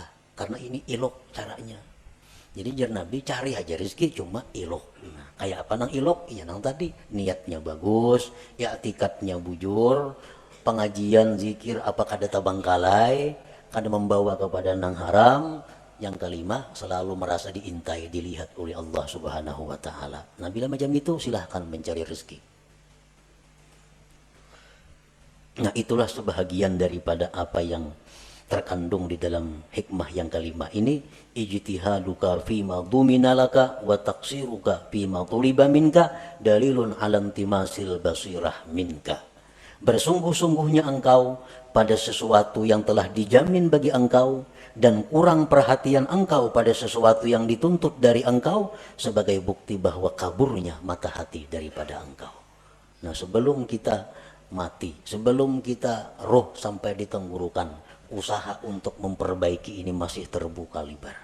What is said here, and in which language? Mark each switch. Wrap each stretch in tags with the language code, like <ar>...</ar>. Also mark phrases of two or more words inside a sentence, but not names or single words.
<bjn>Karena ini ilok caranya. Jadi jar Nabi cari aja rezeki cuma ilok. Nah, kayak apa nang ilok? Ya nang tadi niatnya bagus, ya tikatnya bujur, pengajian zikir apakah ada tabangkalai, kada membawa kepada nang haram.</bjn> <id>Yang kelima, selalu merasa diintai, dilihat oleh Allah</id> <ar>سبحانه وتعالى.</ar> <id>Nah, bila macam itu, silahkan mencari rezeki. Nah, itulah sebahagian daripada apa yang terkandung di dalam hikmah yang kelima ini.</id> <ar>اجتهادك فيما ضمن لك وتقصيرك فيما طلب منك دليل على انطماس البصيرة منك.</ar> <id>Bersungguh-sungguhnya engkau pada sesuatu yang telah dijamin bagi engkau dan kurang perhatian engkau pada sesuatu yang dituntut dari engkau sebagai bukti bahwa kaburnya mata hati daripada engkau. Nah, sebelum kita mati, sebelum kita roh sampai di tenggorokan, usaha untuk memperbaiki ini masih terbuka lebar.</id>